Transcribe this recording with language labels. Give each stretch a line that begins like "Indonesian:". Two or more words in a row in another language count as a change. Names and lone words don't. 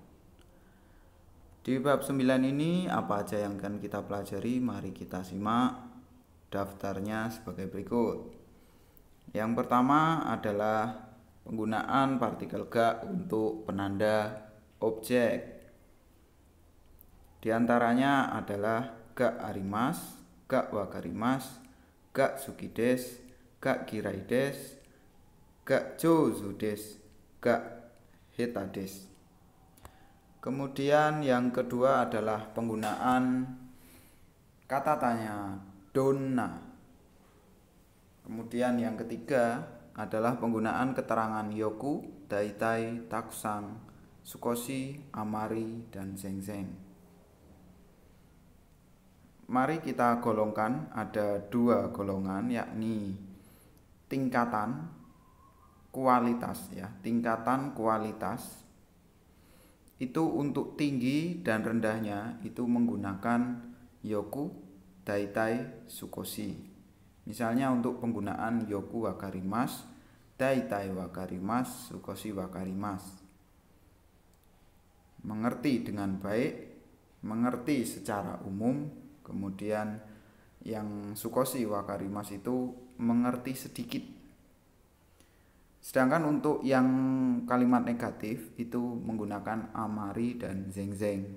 Indonesian: Di bab 9 ini apa aja yang akan kita pelajari? Mari kita simak daftarnya sebagai berikut. Yang pertama adalah penggunaan partikel ga untuk penanda objek. Di antaranya adalah
Japanese: が あります、が わかります、が すきです、が きらいです、が じょうずです、が へたです.
Indonesian: Kemudian yang kedua adalah penggunaan kata tanya donna. Kemudian yang ketiga adalah penggunaan keterangan
Japanese: よく、だいたい、たくさん、すこし、あまり,
Indonesian: dan zengzeng. Mari kita golongkan, ada dua golongan, yakni tingkatan kualitas ya. Tingkatan kualitas itu untuk tinggi dan rendahnya itu menggunakan
Japanese: よく、だいたい、すこし.
Indonesian: Misalnya untuk penggunaan
Japanese: よくわかります、だいたいわかります、すこしわかります.
Indonesian: Mengerti dengan baik, mengerti secara umum. Kemudian yang
Japanese: すこしわかります
Indonesian: itu mengerti sedikit. Sedangkan untuk yang kalimat negatif itu menggunakan amari dan zengzeng.